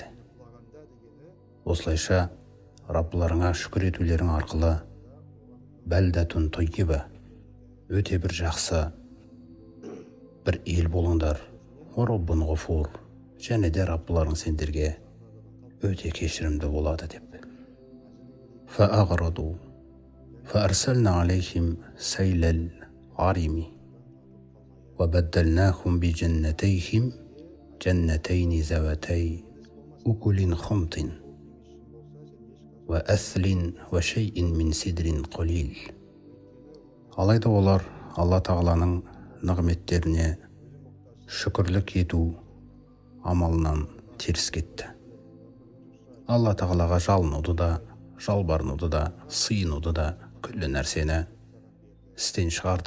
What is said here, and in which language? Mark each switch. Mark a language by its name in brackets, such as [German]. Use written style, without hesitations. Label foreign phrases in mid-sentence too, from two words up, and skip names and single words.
[Kazakh] Осылайша Раббыларыңа шүкір етулерің арқылы [Arabic] بلدة طيبة, [Kazakh] өте бір жақсы бір ел болыңдар. [Arabic] رب غفور, [Kazakh] және де Раббыларың сендерге өте кешірімді болады деп. [Arabic] فأعرضوا فأرسلنا عليهم سيل العرم وبدلناهم بجنتيهم جنتين ذواتي أكل خمط وأثل وشيء من سدر قليل. [Kazakh] Алайда олар Алла Тағаланың нығметтеріне шүкірлік ету амалынан теріс кетті. Алла Тағалаға жалынуды да, жалбарынуды да, сыйынуды да күллі нәрсені істен шығарды.